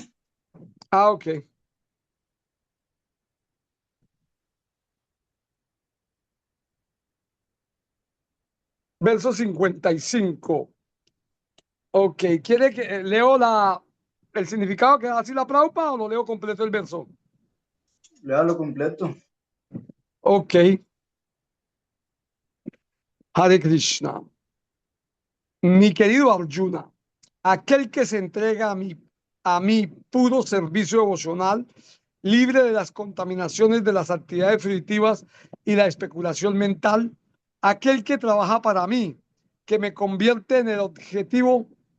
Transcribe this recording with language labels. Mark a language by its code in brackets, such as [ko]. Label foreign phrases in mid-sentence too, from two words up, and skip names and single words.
[es] Ah, ok. Verso 55. Ok, ¿quiere que leo el significado que da así la Prabhupada o lo leo completo el verso? Léalo completo. [sa] Ok. Hare Krishna. [es] Mi querido Arjuna, aquel que se entrega a mi puro servicio devocional, libre de las contaminaciones de las actividades fruitivas y la especulación mental, aquel que trabaja para mí, que me convierte en el objetivo,